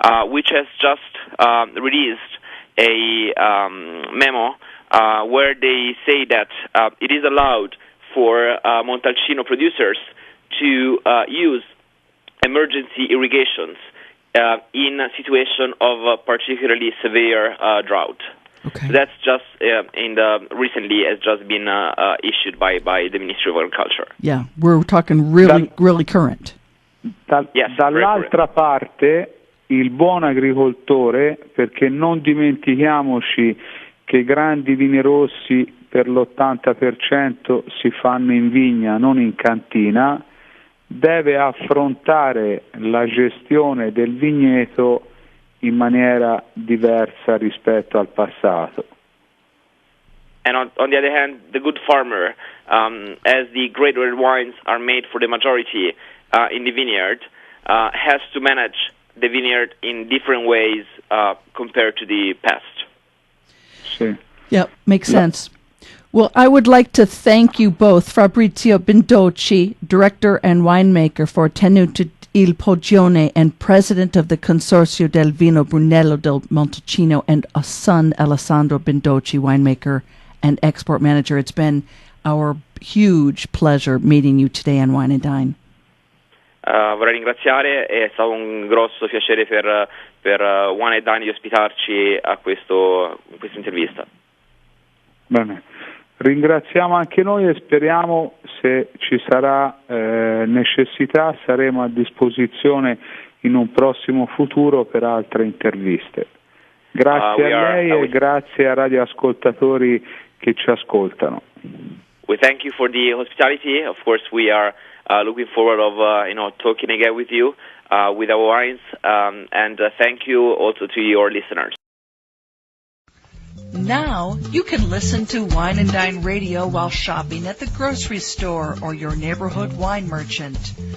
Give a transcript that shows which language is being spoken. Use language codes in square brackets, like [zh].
[en] Which has just released a memo where they say that it is allowed for Montalcino producers to use emergency irrigations in a situation of particularly severe drought. Okay. So that's just recently has just been issued by the Ministry of Agriculture. Yeah, we're talking really current. Yes, [it] dall'altra parte il buon agricoltore, perché non dimentichiamoci che i grandi vini rossi per l'80% si fanno in vigna, non in cantina, deve affrontare la gestione del vigneto in maniera diversa rispetto al passato. [en] And on the other hand, the good farmer, as the great red wines are made for the majority in the vineyard, has to manage the vineyard in different ways compared to the past. [it] Sì. [en] Yeah, makes sense. Well, I would like to thank you both, Fabrizio Bindocci, Director and Winemaker for Tenuta Il Poggione and President of the Consorzio del Vino Brunello del Montalcino, and a son, Alessandro Bindocci, Winemaker and Export Manager. It's been our huge pleasure meeting you today on Wine and Dine. [it] Vorrei ringraziare, è stato un grosso piacere per Wine and Dine di ospitarci a questa intervista. Bene, ringraziamo anche noi e speriamo, se ci sarà necessità, saremo a disposizione in un prossimo futuro per altre interviste. Grazie a lei e grazie ai radioascoltatori che ci ascoltano. [en] We thank you for the hospitality. Of course, we are looking forward of talking again with you with our wines, and thank you also to your listeners. Now you can listen to Wine and Dine Radio while shopping at the grocery store or your neighborhood wine merchant.